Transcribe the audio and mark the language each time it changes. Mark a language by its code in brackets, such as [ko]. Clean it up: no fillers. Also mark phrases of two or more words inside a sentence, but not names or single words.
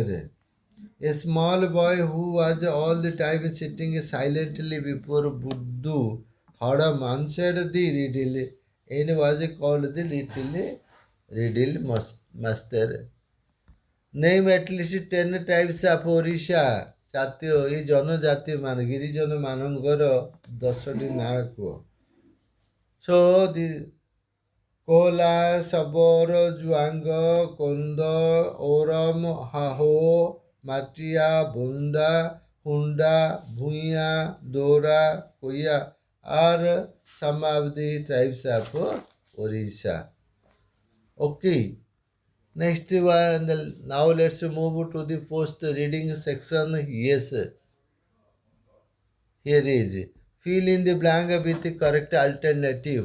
[en] A small boy who was all the time sitting silently before Buddhu Hadam answered the riddle and was called the little riddle master. Name at least 10 types of Orisha. [or] ଜାତୀୟ ଏଇ ଜନଜାତି ମାନେ ଗିରିଜନ ମାନଙ୍କର 10ଟି ନାଁ କୁହ। [en] So the କୋଲା, ଶବର, ଜୁଆଙ୍ଗ, କୋନ୍ଦ, ଓରମ, ହାହୋ, ମାଟିଆ, ବୁନ୍ଦା, ହୁଣ୍ଡା, ଭୂଇଁଆ, ଦୋରା, କୋୟା are some of the tribes of Orissa. Okay. Next one, now let's move to the post reading section. Yes, here is fill in the blank with the correct alternative.